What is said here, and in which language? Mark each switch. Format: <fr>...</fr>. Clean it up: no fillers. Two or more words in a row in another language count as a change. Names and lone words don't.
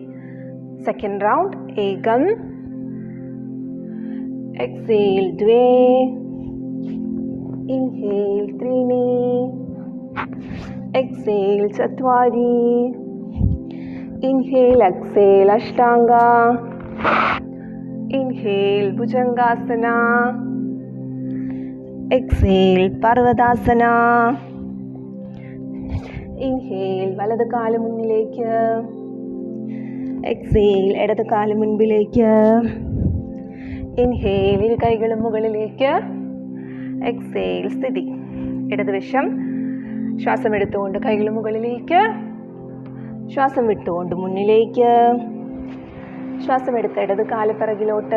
<en>second round</en> <sa>एकम, एक्सेल द्वे, इन्हेल त्रीणि, एक्सेल चत्वारि,</sa> <en>inhale exhale</en> <sa>अष्टांगा, इन्हेल भुजंगासना, एक्सेल पर्वतासना.</sa> <ml>इन्हेल വലത് കാല് മുന്നിലേക്ക്. എക്സേൽ ഇടത് കാല് മുൻപിലേക്ക്. ഇൻഹേൽ ഇരു കൈകളും മുകളിലേക്ക്. എക്സേൽ സ്ഥിതി. ഇടതുവശം ശ്വാസം എടുത്തുകൊണ്ട് കൈകൾ മുകളിലേക്ക്. ശ്വാസം വിട്ടുകൊണ്ട് മുന്നിലേക്ക്. ശ്വാസം എടുത്ത് ഇടത് കാല് പിറകിലോട്ട്.</ml>